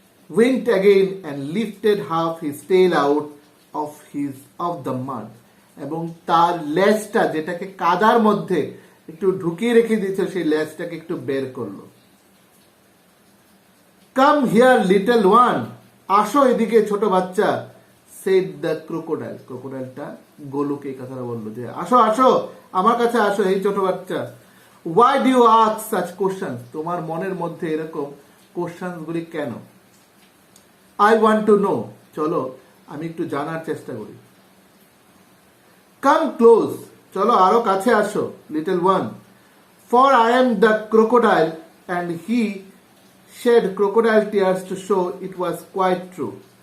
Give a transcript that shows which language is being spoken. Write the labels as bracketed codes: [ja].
[en] Winked again and lifted half his tail out of the mud, [bn] এবং তার লেজটা যেটাকে কাদার মধ্যে একটু ঢুকিয়ে রেখে দিয়েছিল সেই লেজটাকে একটু বের করলো। [en] Come here little one, [bn] আসো এদিকে ছোট বাচ্চা, [en] said the crocodile, [bn] ক্রোকোডাইলটা গোলুকে এই কথাটা বললো যে আসো আসো আমার কাছে আসো এই ছোট বাচ্চা। [en] Why do you ask such questions, [bn] তোমার মনের মধ্যে এরকম কোশ্চেন গুলি কেন? [en] I want to know, চলো [bn] আমি একটু জানার চেষ্টা করি। [en] come close, [bn] চলো আরো কাছে আসো, [en] Little one, for I am the crocodile and he shed crocodile tears to show it was quite true.